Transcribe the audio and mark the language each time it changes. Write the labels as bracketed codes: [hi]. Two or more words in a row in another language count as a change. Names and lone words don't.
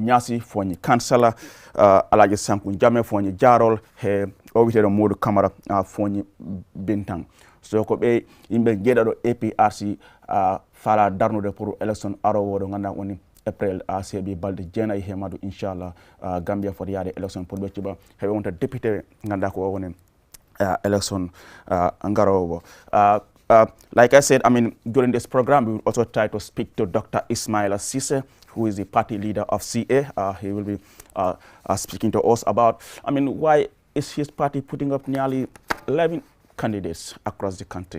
[ff] Ñaasi Fuuñi kansala Alaji Sankung Jammeh Fuuñi Jaarol he o witeɗo Modou Camara Fuuñi Bintang so ko ɓe yimɓe jeeɗaɗo APRC faala darnude [fr] pour élection [ff] arowo ɗo ganduɗa woni April seeɓi balɗe jeenayi he madu inchallah Gambia foti yaade élection pour ɓe cuɓa heɓe wonta député ganduɗa ko o woni élection garowo [en] like I said, I mean, during this program, we will also try to speak to Dr. Ismaila Ceesay, who is the party leader of CA. He will be speaking to us about, I mean, why is his party putting up nearly 11 candidates across the country?